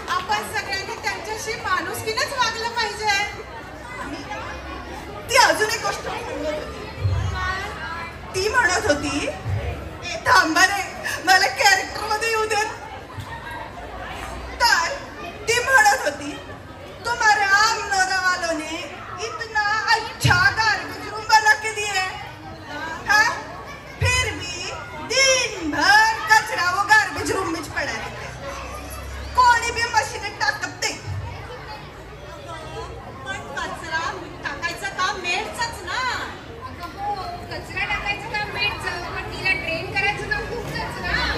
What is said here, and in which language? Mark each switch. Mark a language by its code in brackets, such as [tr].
[mr] आपण सगळ्यांनी त्यांच्याशी माणुसकीनेच वागलं पाहिजे. ती अजून एक गोष्ट ती म्हणत होती, थांबा रे मला कॅरेक्टर मध्ये येऊ देत. [hi] तर ती म्हणत होती, तुम्हारे आमनोरा वालों ने इतना अच्छा गार्बेज रूम बना के दिए, हाँ फिर भी दिन भर कचरा वो गार्बेज रूम में पड़ा रहता है, [mr] कोणी भी मशीन टाकत नाही. पण कचरा टाकायचं काम मेडचंच ना. हो, कचरा टाकायचं काम मेडचं, पण तिला ट्रेन करायचं काम तुमचंच ना.